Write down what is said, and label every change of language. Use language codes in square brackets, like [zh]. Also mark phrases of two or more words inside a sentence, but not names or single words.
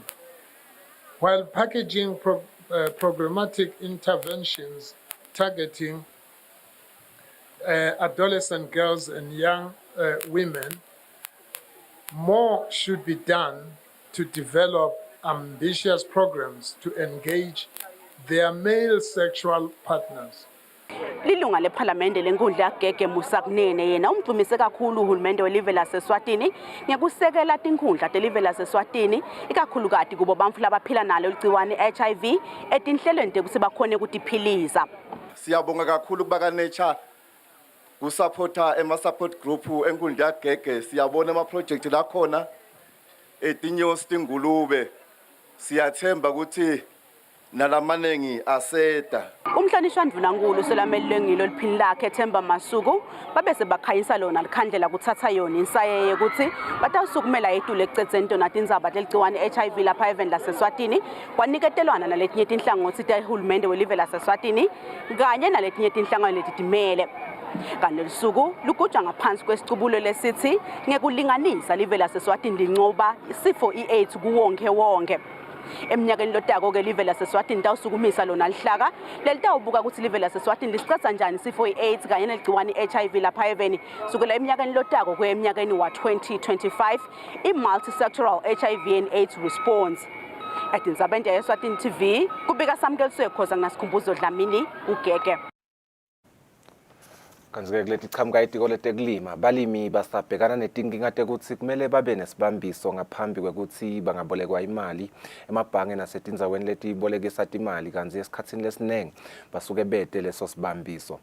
[en] While packaging programmatic interventions targeting adolescent girls and young women more should be done to develop ambitious programs to engage their male sexual partners. [ss] Lilunga lephalamende lenkundla yagege Musakunene yena umdumise kakhulu uhulumende welive laseSwatini ngekusekela tinkhundla telive laseSwatini ikakhulukati kubo bamfu labaphila nalo ligciwane HIV etinhlelweni tekuthi bakhone kutiphilisa. Siyabonga kakhulu kuba Nature kusupporta ema-support group enkundla yagege siyabona ama-project lakhona etinyosi tingulube siyathemba ukuthi nalamanengi aseda. Umhlonishwa Ndvunankhulu selamelwe ngilo liphini lakhe Themba Masuku babese bakhanyisa lona likhandlela kuthatha yona insayeye ukuthi batawusukumela etule ekucedzeni tona tindzaba teligciwane HIV lapha event laseSwatini kwaniketelwana naletinye tinhlangothi tehulumende welive laseSwatini kanye naletinye tinhlangano letitimele. Kanti lisuku lugujwa ngaphansi kwesicubulo lesithi ngekulinganisa live laseSwatini lincoba isifo iAIDS kuwonke wonke. Eminyakeni lotako ke live laseSwatini tawusukumisa lona lihlaka lelitawubuka ukuthi live laseSwatini lisicatha njani isifo iAIDS kanye neligciwane HIV lapha eveni sukela eminyakeni lotako kuya eminyakeni wa 2025 i- [en] multi-sectoral HIV and AIDS response. [ss] Etindzabeni yeSwatini TV kubika Samkeliswe Khoza ngasikhumbuzo Dlamini ugege. Kanzike kuleti qhamuka itiko letekulima balimi basabhekana netinkinga tekuthi kumele babe nesibambiso ngaphambi kwekuthi bangabolekwa imali emabhange nasetindzaweni letibolekisa imali kanzi esikhatsini lesinenge basuke bete leso sibambiso.